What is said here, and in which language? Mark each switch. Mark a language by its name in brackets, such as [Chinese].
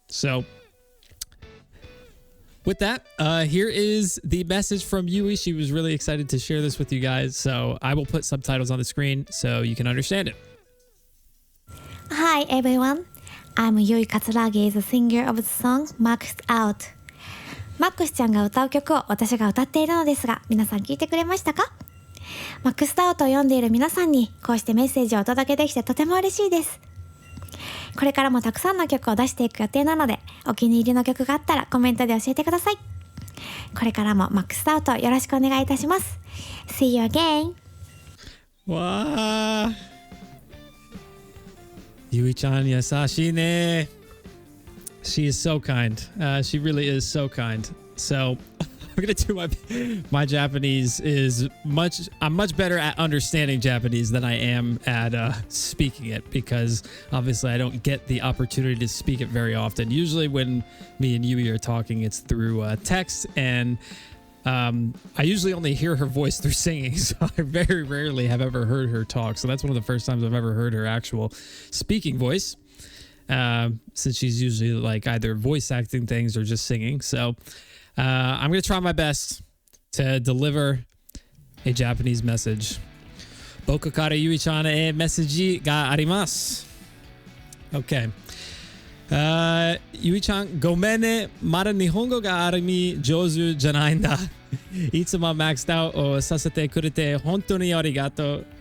[English] So with that, here is the message from Yui. She was really excited to share this with you guys, so I will put subtitles on the screen so you can understand it. Hi everyone, I'm Yui Katsuragi, the singer of the song Maxed Out. [Japanese] マックスちゃんが歌う曲を私が歌っているのですが、皆さん聞いてくれましたか？マックスアウトを読んでいる皆さんにこうしてメッセージをお届けできてとても嬉しいです。これからもたくさんの曲を出していく予定なので、お気に入りの曲があったらコメントで教えてください。これからもマックスアウトよろしくお願いいたします。 [English] See you again! [Japanese] わー、Yui-chan優しいね。 [English] She is so kind. She really is so kind. So I'm gonna do my Japanese is I'm much better at understanding Japanese than I am at speaking it, because obviously I don't get the opportunity to speak it very often. Usually when me and Yui are talking, it's through text, and I usually only hear her voice through singing, so I very rarely have ever heard her talk. So that's one of the first times I've ever heard her actual speaking voice, since she's usually either voice acting things or just singing. So I'm going to try my best to deliver a Japanese message. [Japanese] 僕からゆいちゃんへメッセージがあります。 Okay. ゆいちゃん、ごめんね。まだ日本語がある意味上手じゃないんだ。いつもマックスアウトをさせてくれて本当にありがとう。